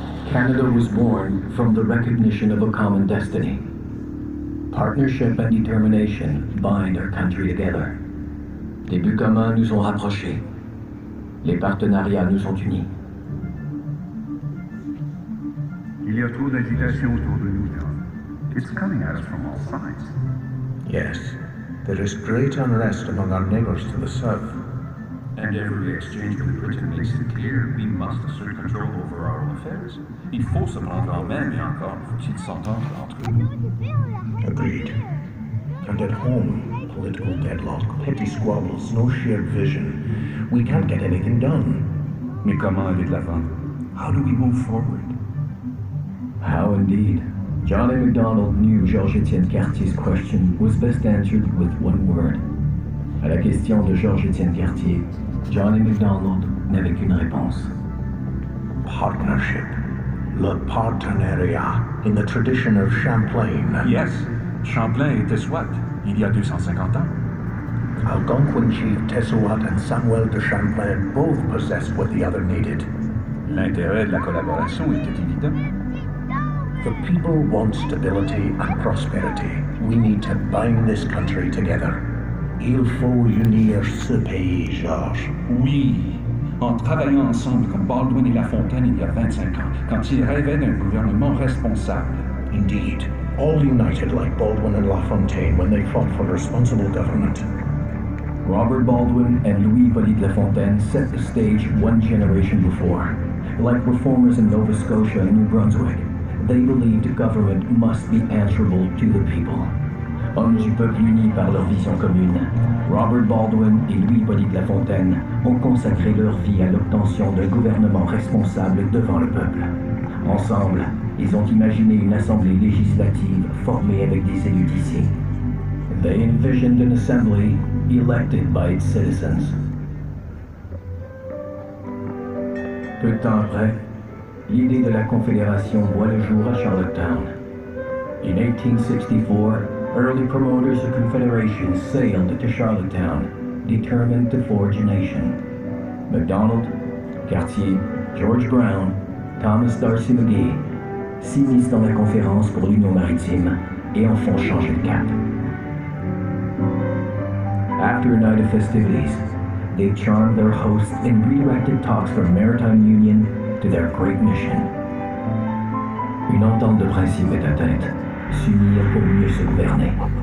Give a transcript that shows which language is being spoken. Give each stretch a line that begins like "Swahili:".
English: Canada was born from the recognition of a common destiny. Partnership and determination bind our country together.
French: Les buts communs nous ont rapprochés. Les partenariats nous ont unis. Il y a trop d'agitation autour de nous, John.
English: It's coming at us from all sides. Yes, there is great unrest among our neighbors to the south. And every exchange with Britain makes it clear we must assert control over our own affairs.
French: Il faut se prendre en main, mais encore faut-il s'entendre entre eux.
English: Agreed. And at home, political deadlock, petty squabbles, no shared vision. We can't get anything done.
French: Mais comment aller de l'avant?
English: How do we move forward? How indeed. John A. MacDonald knew Georges-Étienne Cartier's question was best answered with one word.
French: À la question de Georges-Étienne Cartier, John A. MacDonald n'avait qu'une réponse.
English: Partnership.
French: Le partenariat,
English: in the tradition of Champlain. Yes,
French: Champlain était Swat, il y a 250 ans.
English: Algonquin chief Tessouat and Samuel de Champlain both possessed what the other needed.
French: L'intérêt de la collaboration était évident.
English: The people want stability and prosperity. We need to bind this country together.
French: Il faut unir ce pays, Georges. Oui, en travaillant ensemble comme Baldwin et La Fontaine il y a 25 ans, quand ils rêvaient d'un gouvernement responsable.
English: Indeed, all united like Baldwin and LaFontaine when they fought for responsible government. Robert Baldwin and Louis-Hippolyte Lafontaine set the stage one generation before. Like reformers in Nova Scotia and New Brunswick, they believed government must be answerable to the people.
French: Hommes du peuple unis par leur vision commune, Robert Baldwin et Louis-Hippolyte Lafontaine ont consacré leur vie à l'obtention d'un gouvernement responsable devant le peuple. Ensemble, ils ont imaginé une assemblée législative formée avec des élus d'ici.
English: They envisioned an assembly elected by its citizens.
French: Peu de temps après, l'idée de la Confédération voit le jour à Charlottetown.
English: In 1864, early promoters of Confederation sailed to Charlottetown, determined to forge a nation.
French: MacDonald, Cartier, George Brown, Thomas D'Arcy McGee s'immiscent dans la conférence pour l'Union maritime et en font changer de cap.
English: After a night of festivities, they charmed their hosts and redirected talks from maritime union to their great mission.
French: Une entente de principe est atteinte, s'unir pour mieux se gouverner.